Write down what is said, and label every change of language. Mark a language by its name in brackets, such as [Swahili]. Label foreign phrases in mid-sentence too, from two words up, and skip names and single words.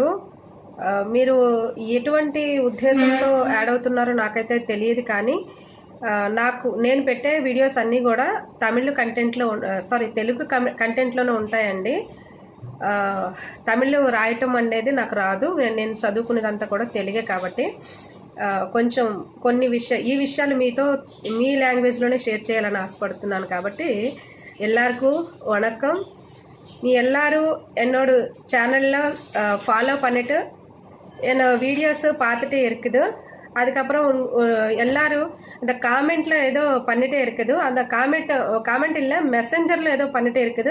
[Telugu] మీరు ఎటువంటి ఉద్దేశంతో యాడ్ అవుతున్నారో నాకైతే తెలియదు, కానీ నేను పెట్టే వీడియోస్ అన్నీ కూడా తెలుగు కంటెంట్లోనే ఉంటాయండి. తమిళ్ రాయటం అనేది నాకు రాదు. నేను చదువుకునేదంతా కూడా తెలుగే కాబట్టి కొంచెం ఈ విషయాలు మీ లాంగ్వేజ్లోనే షేర్ చేయాలని ஆசைப்படுతున్నాను. [Tamil] కాబట్టి எல்லாருக்கும் வணக்கம். நீ எல்லாரும் என்னோட சேனலில் ஃபாலோ பண்ணிட்டு என்னோட வீடியோஸ் பார்த்துட்டே இருக்குது. அதுக்கப்புறம் எல்லாரும் இந்த காமெண்ட்டில் ஏதோ பண்ணிகிட்டே இருக்குது. அந்த காமெண்ட் இல்லை, மெசஞ்சரில் ஏதோ பண்ணிகிட்டே இருக்குது.